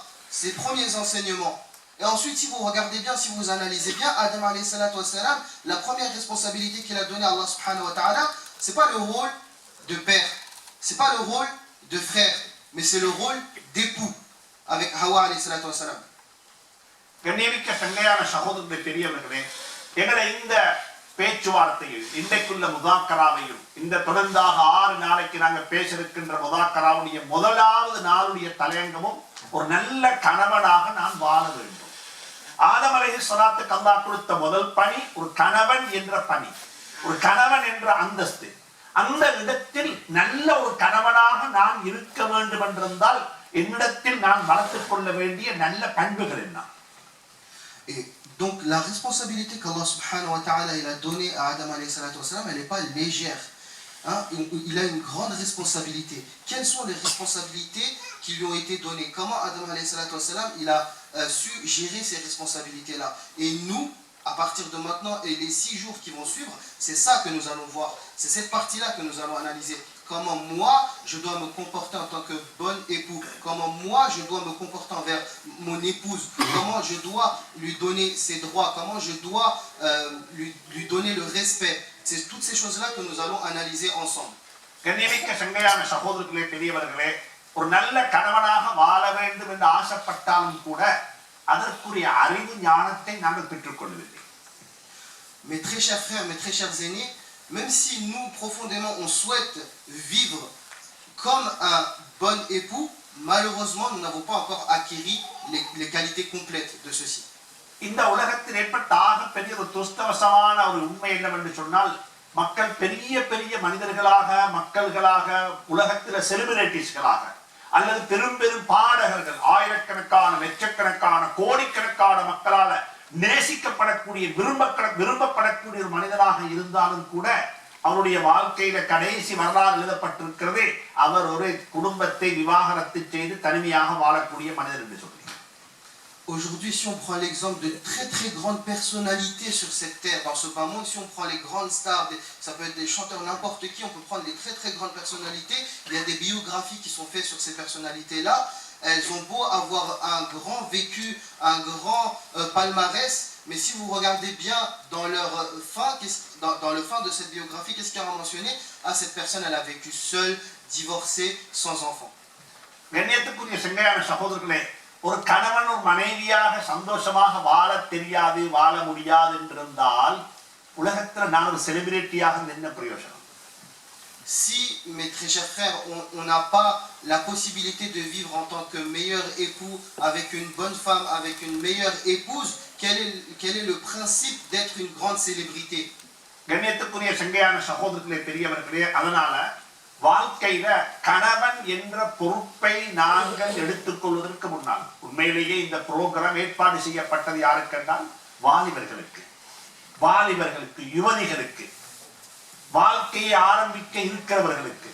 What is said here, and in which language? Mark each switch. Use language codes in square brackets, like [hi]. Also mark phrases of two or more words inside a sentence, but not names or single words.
[fr] Ses premiers enseignements. Et ensuite, si vous regardez bien, si vous analysez bien, Adam [ar] عليه الصلاة والسلام, [fr] la première responsabilité qu'il a donnée à [ar] الله سبحانه وتعالى, [fr] c'est pas le rôle de père, c'est pas le rôle de frère, mais c'est le rôle d'époux avec Hawa [ar] عليه الصلاة والسلام. [ta] கண்ணியமிக்க சங்கையான சகோதரர்களே, பெரியவர்களே, எங்களை இந்த பேச்சுவார்த்தையில் இன்றைக்குள்ள முதாக்கராவையும் இந்த தொடர்ந்தாக 6 நாளைக்கு நாங்கள் பேச இருக்கின்ற முதாக்கராவுடைய முதலாவது நாளுடைய தலையங்கமும் ஒரு நல்ல கணவனாக நான் வாழ வேண்டும். ஆதம் அலைஹிஸ்ஸலாத்துக்கு அல்லாஹ் கொடுத்த முதல் பணி ஒரு கணவன் என்ற பணி, ஒரு கணவன் என்ற அந்தஸ்து. அந்த இடத்தில் நல்ல ஒரு கணவனாக நான் இருக்க வேண்டும் என்றிருந்தால் என்னிடத்தில் நான் வளர்த்துக் கொள்ள வேண்டிய நல்ல பண்புகள் என்ன? [fr] Et donc la responsabilité qu' [ar] الله سبحانه وتعالى [fr] il a donnée à Adam [ar] عليه الصلاة والسلام, [fr] elle n'est pas légère. Hein? Il a une grande responsabilité. Quelles sont les responsabilités qui lui ont été données? Comment Adam [ar] عليه الصلاة والسلام, [fr] il a su gérer ces responsabilités-là? Et nous, à partir de maintenant et les 6 jours qui vont suivre, c'est ça que nous allons voir. C'est cette partie-là que nous allons analyser. Comment moi, je dois me comporter en tant que bon époux. Comment moi, je dois me comporter envers mon épouse. Comment je dois lui donner ses droits. Comment je dois lui donner le respect. C'est toutes ces choses-là que nous allons analyser ensemble. [ta] கண்ணியமிக்க சங்கையான சகோதரர்களே, பெரியவர்களே, ஒரு நல்ல கணவனாக வாழ வேண்டும் என்று ஆசைப்பட்டாலும் கூட அதற்குரிய அறிவு ஞானத்தை நாங்கள் பெற்றுக்கொள்ளவில்லை. [fr] Mes très chers frères, mes très chers aînés, même si nous profondément on souhaite vivre comme un bon époux, malheureusement nous n'avons pas encore acquis les qualités complètes de ceci. [ta] இந்த உலகத்தில் ஏற்பட்ட பெரிய ஒரு துஷ்டவசமான ஒரு உண்மை என்னவென்று சொன்னால், மக்கள் பெரிய பெரிய மனிதர்களாக, மக்கள்களாக, உலகத்தில் செலிபிரிட்டிஸ்களாக அல்லது பெரும் பெரும் பாடகர்கள், ஆயிரக்கணக்கான லட்சக்கணக்கான கோடிக்கணக்கான மக்களால் நேசிக்கப்படக்கூடிய விரும்பப்படக்கூடிய ஒரு மனிதனாக இருந்தாலும் கூட அவருடைய வாழ்க்கையில கடைசி வரலாறு எழுதப்பட்டிருக்கிறது. அவர் ஒரு குடும்பத்தை விவாகரத்து செய்து தனிமையாக வாழக்கூடிய மனிதர் என்று சொல்லி. [fr] Aujourd'hui, si on prend l'exemple de très très grandes personnalités sur cette terre, dans ce bas monde, si on prend les grandes stars, ça peut être des chanteurs, n'importe qui, on peut prendre les très très grandes personnalités. Il y a des biographies qui sont faites sur ces personnalités-là. Elles ont beau avoir un grand vécu, un grand palmarès, mais si vous regardez bien dans leur fin, dans le fin de cette biographie, qu'est-ce qu'il y a mentionné? Ah, cette personne, elle a vécu seule, divorcée, sans enfant. [ta] ஒரு கணவன் ஒரு மனைவியாக சந்தோஷமாக வாழ தெரியாது, வாழ முடியாது என்றிருந்தால் உலகத்தில் நான் ஒரு செலிபிரிட்டியாக என்ன பிரயோஜனம்? [fr] Si, mes très chers frères, on n'a pas la possibilité de vivre en tant que meilleur époux avec une bonne femme, avec une meilleure épouse, quel est le principe d'être une grande célébrité? [ta] கண்ணியத்துக்குரிய சங்கையான சகோதரர்களே, பெரியவர்களே, அதனால வாழ்க்கையில கணவன் என்ற பொறுப்பை நாங்கள் எடுத்துக்கொள்வதற்கு முன்னால், உண்மையிலேயே இந்த புரோகிராம் ஏற்பாடு செய்யப்பட்டது யாருக்கென்றால் வாலிபர்களுக்கு, யுவதிகளுக்கு, வாழ்க்கையை ஆரம்பிக்க இருக்கிறவர்களுக்கு.